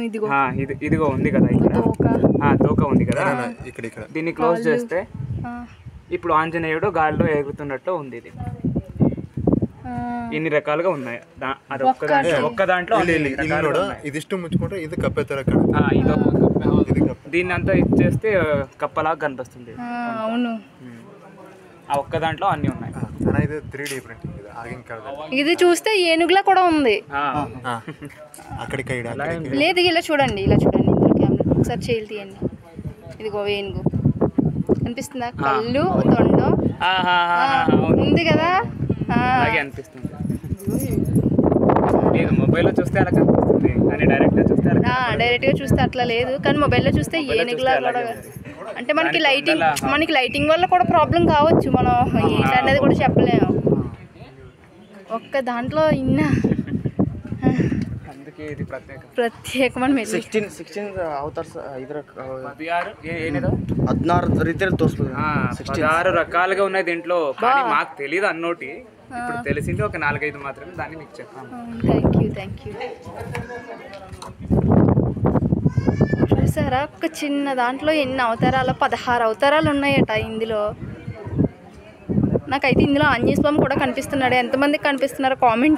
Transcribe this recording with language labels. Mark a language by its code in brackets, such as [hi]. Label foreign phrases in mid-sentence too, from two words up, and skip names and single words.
[te] ఇదిగో ఉంది కదా ఇక్కడ తోక ఉంది కదా దీన్ని క్లోజ్ చేస్తే ఇప్పుడు ఆంజనేయుడు గాలిలో ఎగురుతున్నట్లు ఉంది ఇది ఇన్ని రకాలుగా ఉన్నాయి అది ఒక్క దాంట్లో ఇదిಷ್ಟು ముచ్చుకుంటే ఇది కప్పే ತರ దీన్ని అంతా ఇచ్చేస్తే కప్పలాగా కనిపిస్తుంది అవును ఆ ఒక్క దాంట్లో అన్ని ఉన్నాయి ఇది 3D ప్రింటింగ్ ఇది [kn] ಆಗಿನ ಕಾಲದಲ್ಲಿ [te] ఇది చూస్తే ఏనుగులా కూడా ఉంది అక్కడికి లేదు ఇలా చూడండి ఇందులో కెమెరా ఒకసారి చేయి తీయండి ఇదిగో ఏనుగు కనిపిస్తుందా కళ్ళు తొండం ఉంది కదా అలాగే అనిపిస్తుంది లేదు మొబైల్లో చూస్తే అలా కనిపిస్తుంది కానీ డైరెక్ట్గా చూస్తే అట్లా లేదు కానీ మొబైల్లో చూస్తే ఏనుగులా కూడా అంటే మనకి లైటింగ్ వల్ల కూడా ప్రాబ్లం కావచ్చు మనం ఏంటనేది కూడా చెప్పలేము ఒక్క దాంట్లో అందుకే ఇది [kn] ಪ್ರತ್ಯೇಕమైన 16 ಅವತಾರ್ಸ್ ಇದರ 16 ರೀತಿಯಲ್ಲಿ ತೋರಿಸ್ಬೋದು [te] 16 రకాలుగా ఉన్నాయి దీంట్లో కానీ మాకు తెలియదు అన్నోటి ఇప్పుడు తెలిసింది ఒక 4-5 మాత్రమే దాన్ని మీకు చెప్తాను [en] thank you [te] చూసారా ఒక చిన్న దాంట్లో ఎన్ని అవతారాలు 16 అవతారాలు ఉన్నాయట ఇందులో నాకైతే ఇందులో ఆంజనేయ స్వామి కూడా కనిపిస్తున్నాడు ఎంతమందికి కనిపిస్తున్నారో కామెంట్